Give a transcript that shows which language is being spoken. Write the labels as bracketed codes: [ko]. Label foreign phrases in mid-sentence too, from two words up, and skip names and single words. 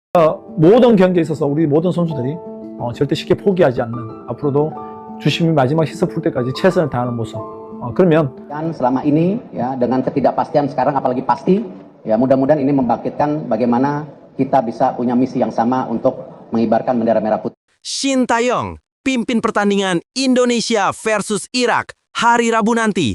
[ko] 모든 경기에 있어서 우리 모든 선수들이 절대 쉽게 포기하지 않는, 앞으로도 주심이 마지막 희석 풀 때까지 최선을 다하는 모습. 그러면 [id] selama ini ya dengan ketidakpastian sekarang apalagi pasti ya, mudah-mudahan ini membangkitkan bagaimana kita bisa punya misi yang sama untuk mengibarkan bendera merah putih. Shin Tae-yong pimpin pertandingan Indonesia versus Irak hari Rabu nanti.